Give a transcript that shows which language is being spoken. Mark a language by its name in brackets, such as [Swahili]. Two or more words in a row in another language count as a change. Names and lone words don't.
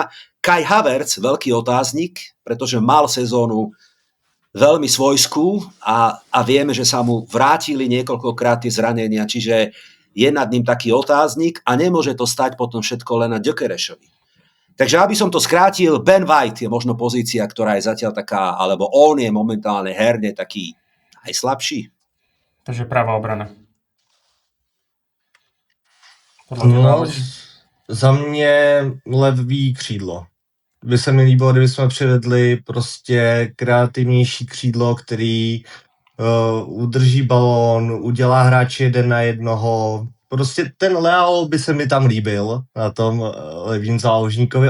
[Slovak] Kai Havertz, veľký otáznik, pretože mal sezónu veľmi svojskú a vieme, že sa mu vrátili niekoľkokrát tie zranenia, čiže je nad ním taký otáznik a nemôže to stať potom všetko len na Gyökeressovi. Takže aby som to skrátil, Ben White je možno pozícia, ktorá je zatiaľ taká, alebo on je momentálne herne taký aj slabší. Takže pravá obrana. No, [Czech] za mě levý křídlo. By se mi líbilo, kdyby jsme přivedli prostě kreativnější křídlo, který udrží balón, udělá hráče jeden na jednoho. Prostě ten Leao by se mi tam líbil na tom levým záložníkovi.